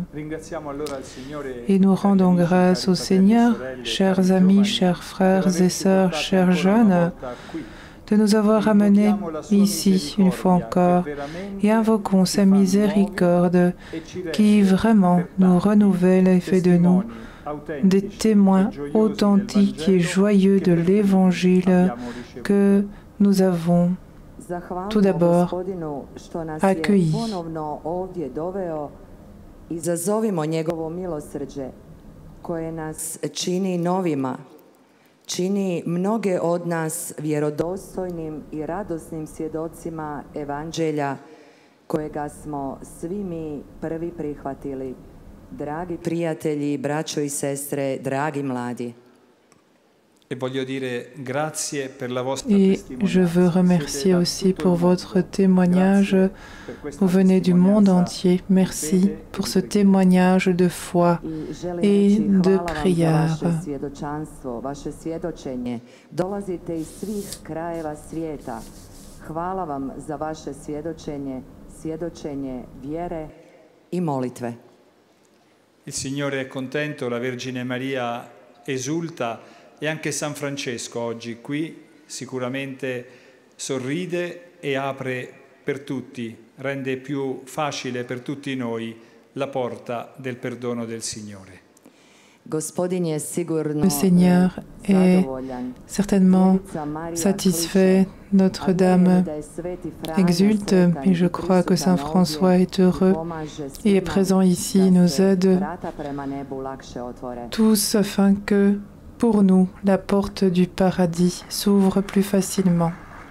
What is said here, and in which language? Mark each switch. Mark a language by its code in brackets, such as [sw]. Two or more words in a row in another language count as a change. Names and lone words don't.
[fr] Et nous rendons grâce au Seigneur, chers amis, chers frères et sœurs, chers jeunes, de nous avoir amenés ici une fois encore et invoquons sa miséricorde qui vraiment nous renouvelle et fait de nous des témoins authentiques et joyeux de l'Évangile que nous avons tout d'abord accueilli. [hr] Izazovimo njegovo milosrđe koje nas čini novima, čini mnoge od nas vjerodostojnim i radosnim svjedocima Evanđelja kojega smo svi mi prvi prihvatili. Dragi prijatelji, braćo i sestre, dragi mladi. [fr] Et je veux remercier aussi pour votre témoignage. Vous venez du monde entier. Merci pour ce témoignage de foi et de prière. [hr] Hvala vam za vaše svjedočenje, svjedočenje vjere i molitve. [it] Il Signore è contento, la Vergine Maria esulta e anche San Francesco oggi qui sicuramente sorride e apre per tutti, rende più facile per tutti noi la porta del perdono del Signore. [fr] Le Seigneur est certainement satisfait, Notre-Dame exulte, et je crois que Saint François est heureux et est présent ici, nous aide tous afin que, pour nous, la porte du paradis s'ouvre plus facilement.